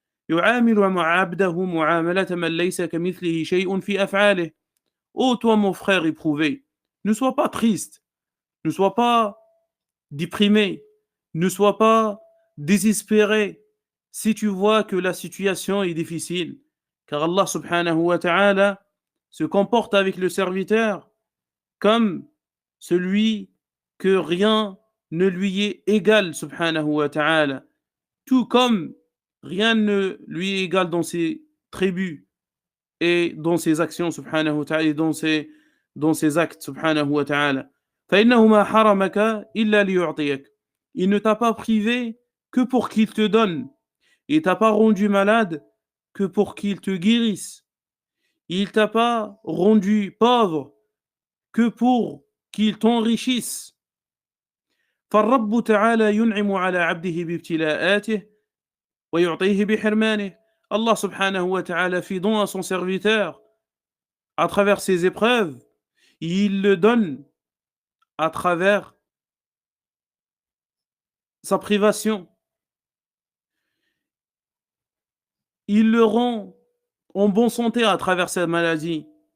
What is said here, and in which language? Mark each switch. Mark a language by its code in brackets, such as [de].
[ar] يعامل عبده معاملة من ليس كمثله شيء في أفعاله. [fr] Ô toi mon frère éprouvé, ne sois pas triste, ne sois pas déprimé, ne sois pas désespéré si tu vois que la situation est difficile, car Allah subhanahu wa ta'ala se comporte avec le serviteur comme celui que rien ne lui est égal subhanahu wa ta'ala, tout comme rien ne lui est égal dans ses tribus et dans ses actions subhanahu wa ta'ala et dans ses actes subhanahu wa ta'ala. [ar] فإنه ما حرمك إلا ليعطيك. [fr] Il ne t'a pas privé que pour qu'il te donne. Il t'a pas rendu malade que pour qu'il te guérisse. Il t'a pas rendu pauvre que pour qu'il t'enrichisse. [ar] فالرب تعالى ينعم على عبده بابتلاءاته ويعطيه بحرمانه. [fr] Allah subhanahu wa ta'ala fit don à son serviteur à travers ses épreuves, il le donne à travers sa privation. Il le rend en bonne santé à travers sa maladie.